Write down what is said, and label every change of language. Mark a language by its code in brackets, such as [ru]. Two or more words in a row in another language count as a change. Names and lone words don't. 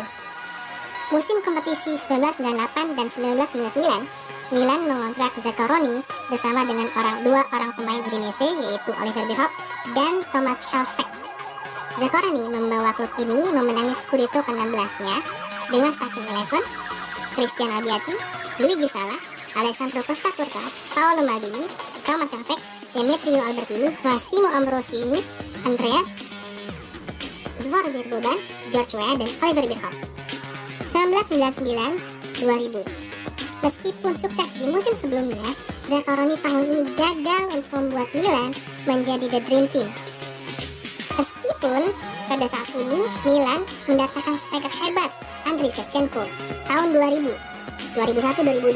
[id] Musim kompetisi 1998 dan 1999, Milan mengontrak Zaccheroni bersama dengan dua orang pemain Udinese yaitu Oliver Bierhoff dan Thomas Helveg. Zaccheroni membawa klub ini memenangi Scudetto ke-16-nya dengan starting 11 Christian Abbiati, Luigi Sala, Alessandro Costa Curta, Paolo Maldini, Thomas Helveg, Demetrio Albertini, Massimo Ambrosini, Andreas Zvonimir Boban, George Weah, dan Oliver Bierhoff. 1999-2000. Meskipun sukses di musim sebelumnya, Zaccheroni tahun ini gagal untuk membuat Milan menjadi The Dream Team. Meskipun pada saat ini Milan mendatangkan striker hebat Andriy Shevchenko tahun 2000, 2001-2002.